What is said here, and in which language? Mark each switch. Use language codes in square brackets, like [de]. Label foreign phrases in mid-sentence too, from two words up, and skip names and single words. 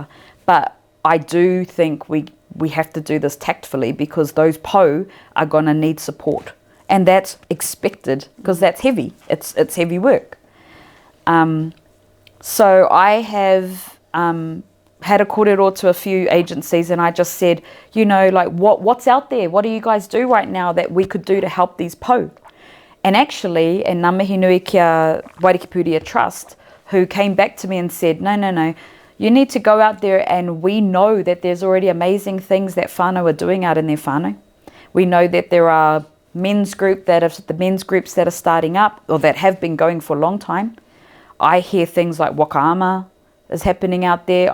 [en] But I do think we have to do this tactfully, because those pou are going to need support, and that's expected because that's heavy, it's heavy work. So I have had a kōrero to a few agencies, and I just said, you know, like, what's out there, what do you guys do right now that we could do to help these pou? And actually, and [mi] ngā mihi nui kia [en] Wairekipuria Trust, who came back to me and said, no, you need to go out there, and we know that there's already amazing things that whānau are doing out in their whānau. We know that there are the men's groups that are starting up, or that have been going for a long time. I hear things like wakaama is happening out there.